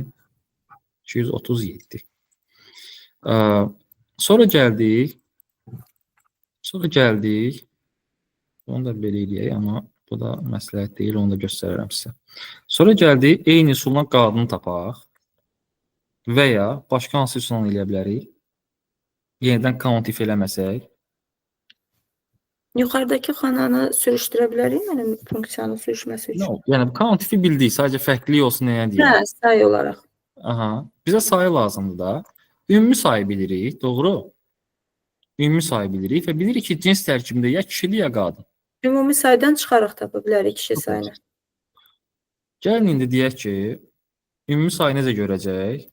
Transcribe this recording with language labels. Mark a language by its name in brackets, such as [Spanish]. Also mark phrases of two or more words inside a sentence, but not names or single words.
[Azerbaijani] 237. Sonra gəldik. Onu da belə eləyək, amma bu da məsləhət deyil, onu da göstərərəm sizə. Sonra gəldik, eyni üsulla qadını tapaq və ya başqa hansı üsulla eləyə bilərik? Yenidən count if eləməsək. yuxarıdakı xananı sürüşdürə bilərik, yəni funksiyanın sürüşməsi üçün. No, yəni count if-i bildik, sadəcə fərqli olsun nəyə deyək. Hə, say olaraq. Aha, bizə sayı lazımdır da. Ümumi sayı bilirik, doğru? Ümumi sayı bilirik və bilirik ki, cins tərkibində ya kişidir, ya qadın. Ümumi saydan çıxaraq tapa bilərik kişi sayını. Gəlin indi deyək ki, ümumi sayı necə görəcək?